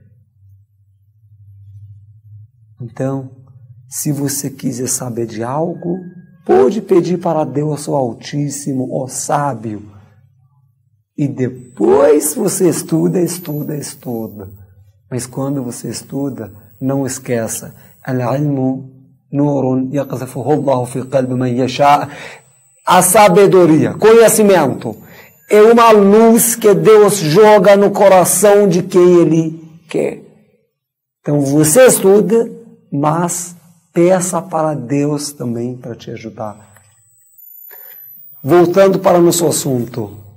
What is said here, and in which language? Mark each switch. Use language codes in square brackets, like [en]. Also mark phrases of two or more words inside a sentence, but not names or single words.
[pt] Então, se você quiser saber de algo, pode pedir para Deus, o Altíssimo, o Sábio. E depois você estuda. Mas quando você estuda, não esqueça. [ar] العلم نور يقذفه الله في قلب من يشاء. [pt] A sabedoria, conhecimento, é uma luz que Deus joga no coração de quem Ele quer. Então você estuda, mas peça para Deus também para te ajudar. Voltando para o nosso assunto.